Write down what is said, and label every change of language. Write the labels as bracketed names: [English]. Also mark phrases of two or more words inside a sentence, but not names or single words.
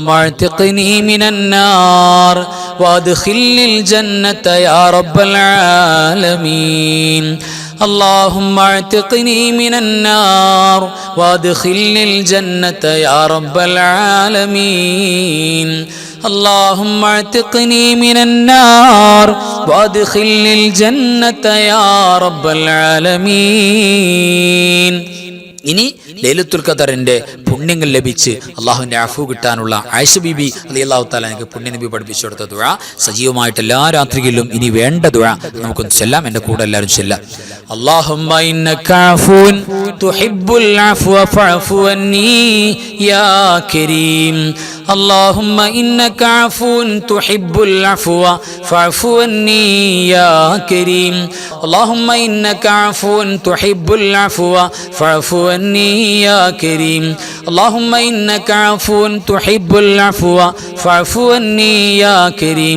[Arabic] اعتقني من النار وادخلني الجنة يا رب العالمين، اللهم اعتقني من النار وادخلني الجنة يا رب العالمين، اللهم اعتقني من النار وادخلني الجنة يا رب العالمين. [Malayalam] ഇനി ലൈലത്തുൽ ഖദറിന്റെ പുണ്യങ്ങൾ ലഭിച്ച് അള്ളാഹുവിന്റെ അഫു കിട്ടാനുള്ള ആയിഷ ബീബി [Arabic] رضي الله تعالى [Malayalam] എനിക്ക് പുണ്യനബി പഠിപ്പിച്ചു കൊടുത്ത ദുആ സജീവമായിട്ട് എല്ലാ രാത്രികളിലും ഇനി വേണ്ട ദുആ നമുക്കൊന്ന് ചെല്ലാം. എൻ്റെ കൂടെ എല്ലാവരും ചെല്ലാം. [Arabic] اللهم إنك عفو تحب العفو فاعف عني يا كريم. اللهم إنك عفو تحب العفو فاعف عني يا كريم. اللهم إنك عفو تحب العفو فاعف عني يا كريم. اللهم إنك عفو تحب العفو فاعف عني يا كريم.